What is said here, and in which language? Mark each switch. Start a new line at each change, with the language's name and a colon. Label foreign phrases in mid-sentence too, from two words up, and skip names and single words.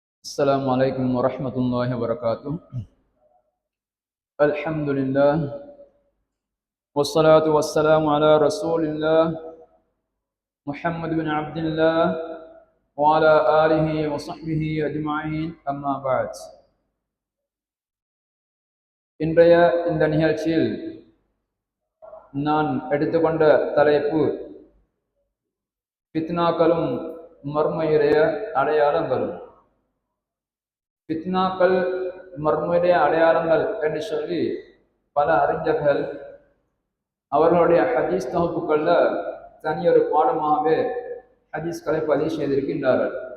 Arabic: السلام عليكم ورحمة الله وبركاته. الحمد لله والصلاة والسلام على رسول الله محمد بن عبد الله وعلى آله وصحبه أجمعين أما بعد.
Tamil: இன்றைய இந்த நிகழ்ச்சியில் நான் எடுத்துக்கொண்ட தலைப்பு ஃபித்னாக்களும் மர்மையுடைய அடையாளங்களும். ஃபித்னாக்கள் மர்மையுடைய அடையாளங்கள் என்று சொல்லி பல அறிஞர்கள் அவர்களுடைய ஹதீஸ் தொகுப்புகளில் தனியொரு பாடமாகவே ஹதீஸ்களை பதிவு செய்திருக்கின்றார்கள்.